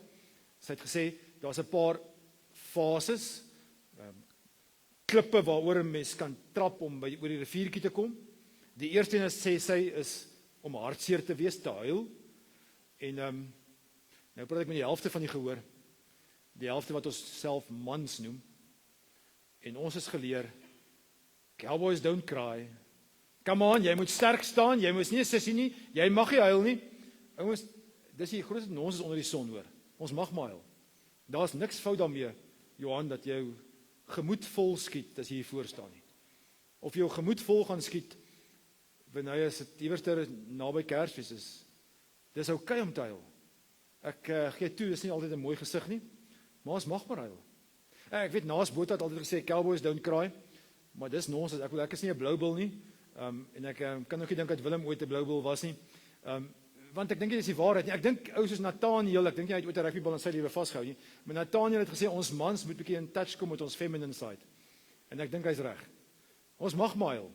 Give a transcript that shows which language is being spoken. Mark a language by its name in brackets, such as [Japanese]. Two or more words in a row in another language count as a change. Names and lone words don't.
[Afrikaans] Sy het gesê daar's 'n paar fases, klippe waaroor 'n mens kan trap om oor die riviertjie te kom. Die eerste een sê sy is om hartseer te wees, te huil. En nou praat ek met die helfte van die gehoor, die helfte wat ons self mans noem. En ons is geleer, [English] cowboys don't cry. Come on, [Afrikaans] jy moet sterk staan, jy moet nie 'n sissie nie, jy mag nie huil nie. Ouens, dis die grootste nonsens onder die son, hoor. Ons mag maar huil. Daar's niks fout daarmee, Johan, dat jou gemoed vol skiet as jy hier voor staan nie. Of jou gemoed vol gaan skiet wanneer as dit iewerster naby Kersfees is. Dis oukei om te huil. Ek gee toe, dis nie altyd 'n mooi gesig nie, maar ons mag maar huil. Ek weet Naas Botha het altyd gesê [English] cowboys don't cry, [Afrikaans] maar dis nonsens. Ek is nie 'n blou bil nie. En ek kan ook nie dink dat Willem ooit 'n blou bil was nie. Want ek dink dit is die waarheid nie. Ek dink ou soos Nathaniel, ek dink nie hy het ooit 'n rugbybal in sy lewe vasgehou nie. Maar Nathaniel het gesê ons mans moet 'n bietjie [English] in touch [Afrikaans] kom met ons [English] feminine side. [Afrikaans] En ek dink hy's reg. Ons mag maar huil.